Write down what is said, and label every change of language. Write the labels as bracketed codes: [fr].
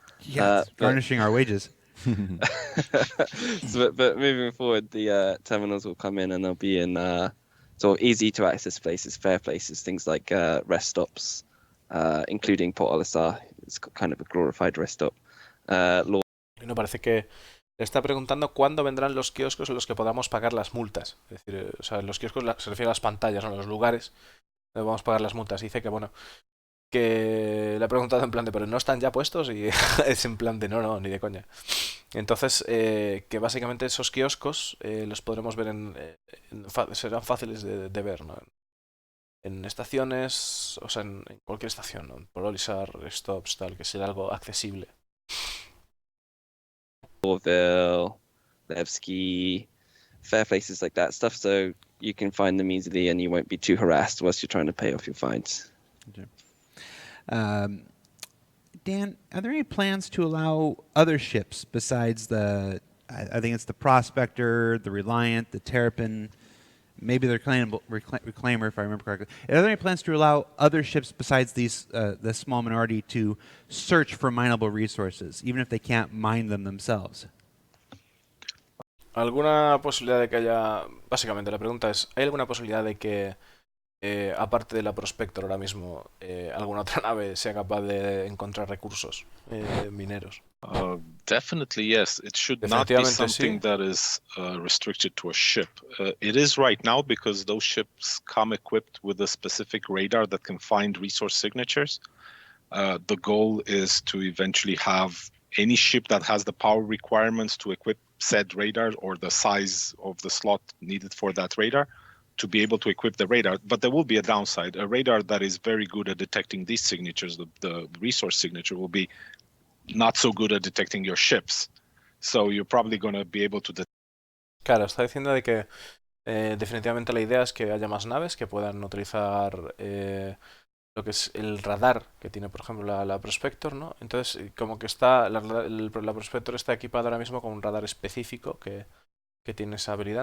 [en] Yeah, it's garnishing our wages. But moving forward, the terminals will come in and they'll be in sort of easy to access places, fair places, things like rest stops, including Port Olisar. It's kind of a glorified rest stop. [es] Me parece que le está preguntando cuándo vendrán los kioscos en los que podamos pagar las multas. Es decir, o sea, los kioscos se refiere a las pantallas, no a los lugares donde vamos a pagar las multas. Dice que, bueno, que le ha preguntado en plan de, pero no están ya puestos y es en plan de, no, ni de coña. Entonces, que básicamente esos kioscos los podremos ver serán fáciles de ver, ¿no? En estaciones, o sea, en cualquier estación, ¿no? Por Olisar, stops, tal, que será algo accesible. [en] Orville, Levski, fair places like that stuff, so you can find them easily and you won't be too harassed whilst you're trying to pay off your fines. Okay. Dan, are there any plans to allow other ships besides I think it's the Prospector, the Reliant, the Terrapin, maybe the Reclaimer, if I remember correctly. Are there any plans to allow other ships besides the small minority to search for mineable resources, even if they can't mine them themselves? [es] ¿Alguna posibilidad de que haya... Básicamente la pregunta es, ¿hay alguna posibilidad de que, aparte de la Prospector ahora mismo, alguna otra nave sea capaz de encontrar recursos mineros? [en] Definitely, yes. It should not be something that is restricted to a ship. It is right now because those ships come equipped with a specific radar that can find resource signatures. The goal is to eventually have any ship that has the power requirements to equip said radar or the size of the slot needed for that radar to be able to equip the radar. But there will be a downside. A radar that is very good at detecting these signatures, the resource signature, will be not so good at detecting your ships. So you're probably going to be able to detect. [es] Claro, está diciendo de que definitivamente la idea es que haya más naves que puedan utilizar lo que es el radar que tiene, por ejemplo, la Prospector, ¿no? Entonces, como que está la Prospector está equipada ahora mismo con un radar específico que tiene esa habilidad.